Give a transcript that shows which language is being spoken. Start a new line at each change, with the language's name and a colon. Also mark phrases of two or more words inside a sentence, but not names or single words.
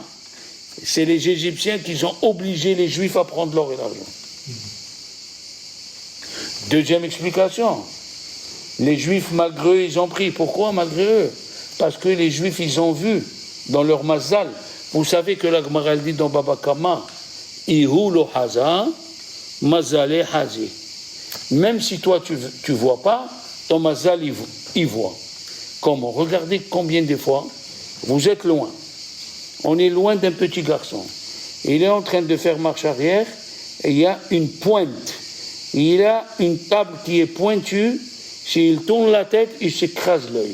French: C'est les Égyptiens qui ont obligé les Juifs à prendre l'or et l'argent. Deuxième explication. Les Juifs, malgré eux, ils ont pris. Pourquoi malgré eux? Parce que les Juifs, ils ont vu dans leur mazal. Vous savez que la Gemara dit dans Baba Kama,
Aramaic: Ihu lo haza, mazale hazi.
French: Même si toi, tu vois pas, ton mazal, il voit. Comment? Regardez combien de fois vous êtes loin. On est loin d'un petit garçon. Il est en train de faire marche arrière et il y a une pointe. Il a une table qui est pointue. S'il tourne la tête, il s'écrase l'œil.